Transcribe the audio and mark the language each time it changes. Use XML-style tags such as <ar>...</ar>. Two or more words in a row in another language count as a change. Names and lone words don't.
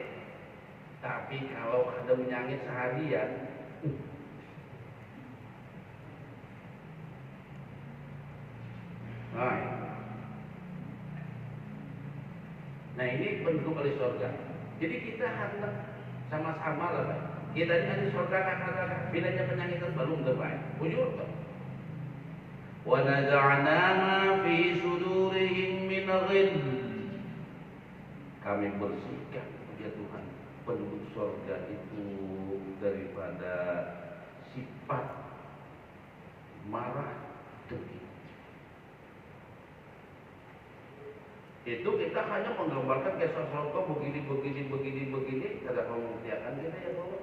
<bjn>Tapi kalau ada menyangit seharian, nah ini penduduk ahli surga. Jadi kita hendak sama-sama lah, Pak. Kita ini ahli surga kakak-kakak. Bilanya penyangitan belum terbaik. Ujur tak?</bjn> <ar>وَنَزَعْنَا مَا فِي صُدُورِهِمْ مِنْ غِلٍّ.</ar> <bjn>Kami bersihkan ya Tuhan penduduk surga itu daripada sifat marah dengki. Itu kita hanya menggambarkan kisah surga begini, kada membuktikan kita ya Allah.</bjn>